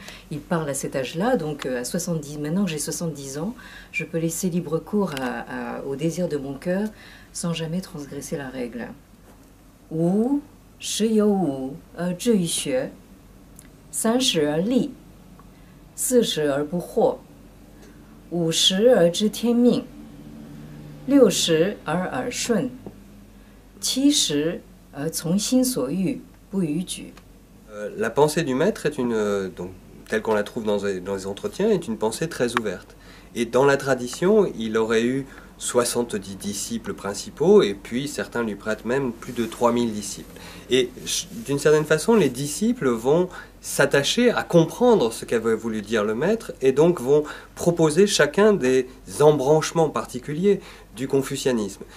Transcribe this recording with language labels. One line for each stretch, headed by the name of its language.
French: il parle à cet âge-là, donc à 70, maintenant que j'ai 70 ans, je peux laisser libre cours au désir de mon cœur sans jamais transgresser la règle.
Chinese: Wu, shi you wu, zhi yu xue, 30而立，40而不惑，50而知天命。 60而耳顺，70而从心所欲，不逾矩。
French: La pensée du maître est donc, telle qu'on la trouve dans les entretiens, est une pensée très ouverte. Et dans la tradition, il aurait eu 70 disciples principaux, et puis certains lui prêtent même plus de 3000 disciples. Et d'une certaine façon, les disciples vont s'attacher à comprendre ce qu'avait voulu dire le maître, et donc vont proposer chacun des embranchements particuliers du confucianisme.